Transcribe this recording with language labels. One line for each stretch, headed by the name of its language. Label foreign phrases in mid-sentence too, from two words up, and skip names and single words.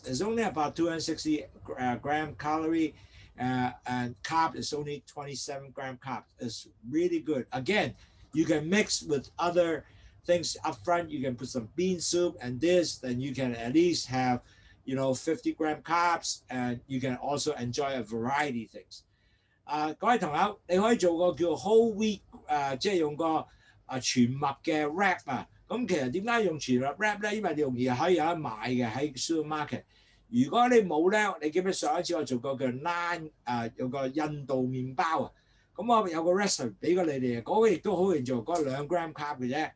English: It's only about 260 gram calorie, and carb is only 27 gram carb. It's really good. Again, you can mix with other things up front. You can put some bean soup and this, then you can at least have 50 gram carbs, and you can also enjoy a variety of things.
Cantonese: 各位朋友，你可以做個叫
English: whole wheat
Cantonese: 即係用個全麥嘅 wrap 啊。咁其實點解用全麥 wrap 咧？因為你容易可以有得買嘅喺 supermarket。如果你冇咧，你記唔記得上一次我做過叫 naan 有個印度麵包啊？咁我有個 recipe 俾過你哋，嗰個亦都好容易做，嗰個2
English: gram carb
Cantonese: 嘅啫。